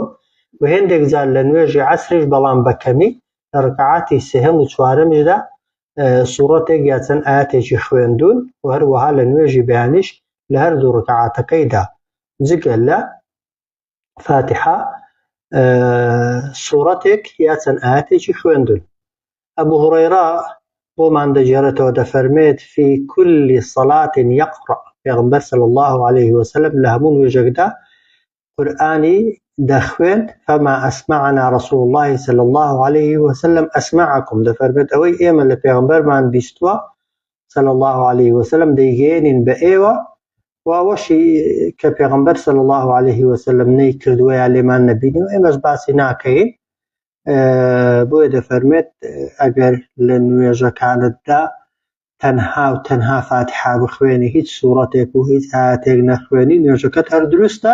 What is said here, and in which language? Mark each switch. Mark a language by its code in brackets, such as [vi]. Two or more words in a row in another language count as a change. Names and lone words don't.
[ckb] و هێندێک جار لە نوێژی عەسریش بەڵام بە کەمی لە ڕکعاتی سێهەم و چوارەمیشدا سوورەتێک یا چەند ئایەتێکی خوێندوون. و هەروەها لە نوێژی بەیانیش لە هەردوو ڕکعاتەکەیدا جگە لە فاتحا سوورەتێک یا چەند ئایەتێکی خوێندوون. ئەبو هورەیرە بۆمان دەجێڕێتەوە دەفەرمێت [ar] فی كل صلاة يقرأ، [ckb] پێغەمبەر [ar] صلی الله عليه وسلم [ckb] لە هەموو نوێژێکدا قورئانی دەخوێند. [ar] فما أسمعنا رسول الله صلى الله عليه وسلم أسمعكم، [ckb] دەفەرمێت ئەوەی ئێمە لە پێغەمبەرمان بیستووە [ar] صلى الله عليه وسلم [ckb] دەیگەێنین بە ئێوە و ئەوەشی کە پێغەمبەر [ar] صلی الله عليه وسلم [ckb] نەی کردووە یا لێمان نەبینی و ئێمەش باسی ناکەین. بۆیە دەفەرمێت ئەگەر لە نوێژەکانتدا تەنها و تەنها فاتحا بخوێنی، هیچ سوورەتێک و هیچ ئایەتێک نەخوێنی، نوێژەکەت هەر دروستە.